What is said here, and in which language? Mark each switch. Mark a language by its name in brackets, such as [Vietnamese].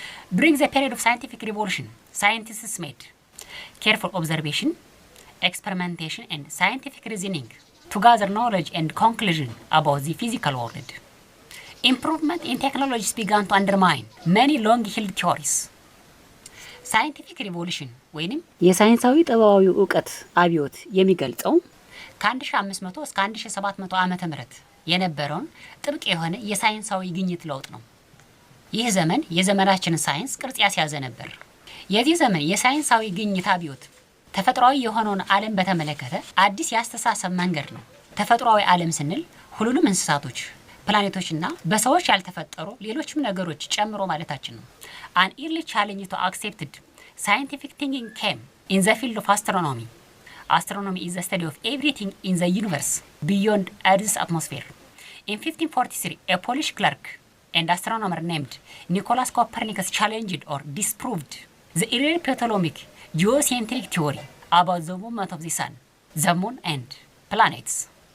[English] During the period of scientific revolution, scientists made careful observation, experimentation, and scientific reasoning to gather knowledge and conclusion about the physical world. Improvement in technologies began to undermine many long-held theories. [Amharic] ሳይንቲፊክ ሪቮሉሽን ወይንም የሳይንሳዊ ጠባዊ ዕውቀት አብዮት የሚገልጸው ከ1500 እስከ 1700 ዓመተ ምህረት የነበረውን ጥብቅ የሆነ የሳይንሳዊ ግኝት ለውጥ ነው። ይህ ዘመን የዘመናችን ሳይንስ ቅርጽ ያስያዘ ነበር። የዚህ ዘመን የሳይንሳዊ ግኝት አብዮት ተፈጥሯዊ የሆነውን ዓለም በተመለከተ አዲስ ያስተሳሰብ መንገድ ነው። ተፈጥሯዊ ዓለም ስንል ሁሉንም እንስሳቶች ፕላኔቶችና በሰዎች ያልተፈጠሩ ሌሎችም ነገሮች ጨምሮ ማለታችን ነው። [English] An early challenge to accepted scientific thinking came in the field of astronomy. Astronomy is the study of everything in the universe beyond Earth's atmosphere. In 1543, a Polish clerk and astronomer named Nicolaus Copernicus challenged or disproved the early Ptolemaic geocentric theory about the movement of the sun, the moon, and planets.